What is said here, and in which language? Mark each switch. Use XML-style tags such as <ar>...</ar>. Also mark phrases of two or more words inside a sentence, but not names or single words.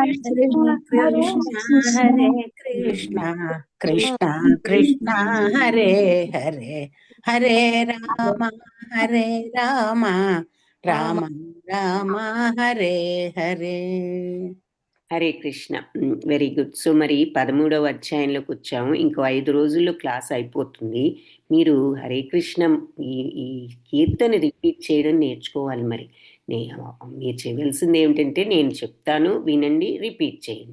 <sa>కృష్ణ కృష్ణ కృష్ణ హరే హరే, హరే రామ రామ రామ హరే హరే.</sa> <te>హరే కృష్ణ.</te> <en>very good.</en> <te>సో మరి 13వ అధ్యాయంలోకి వచ్చాము. ఇంకో 5 రోజుల్లో క్లాస్ అయిపోతుంది. మీరు హరే కృష్ణ ఈ కీర్తన రిపీట్ చేయడం నేర్చుకోవాలి. మరి మీరు చేయవలసింది ఏమిటంటే, నేను చెప్తాను వినండి, రిపీట్ చేయండి.</te>